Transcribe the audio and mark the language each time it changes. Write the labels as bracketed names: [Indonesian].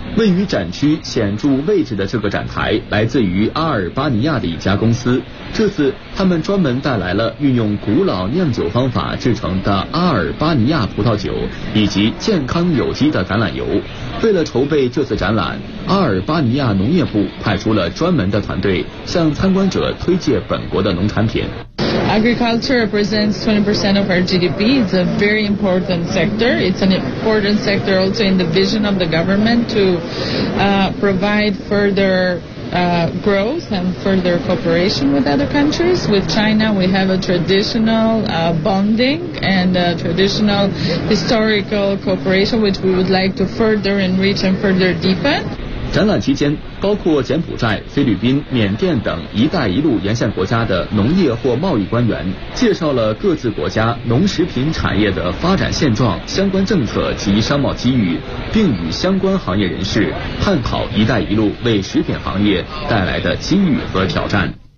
[Chinese] 位于展区显著位置的这个展台来自于阿尔巴尼亚的一家公司，这次他们专门带来了运用古老酿酒方法制成的阿尔巴尼亚葡萄酒以及健康有机的橄榄油。为了筹备这次展览，阿尔巴尼亚农业部派出了专门的团队向参观者推介本国的农产品。 [English] Agriculture represents 20% of our GDP. It's a very important sector. It's an important sector also in the vision of the government to provide further growth and further cooperation with other countries. With China, we have a traditional bonding and a traditional historical cooperation, which we would like to further enrich and further deepen. [Chinese] 展览期间，包括柬埔寨、菲律宾、缅甸等“一带一路”沿线国家的农业或贸易官员介绍了各自国家农食品产业的发展现状、相关政策及商贸机遇，并与相关行业人士探讨“一带一路”为食品行业带来的机遇和挑战。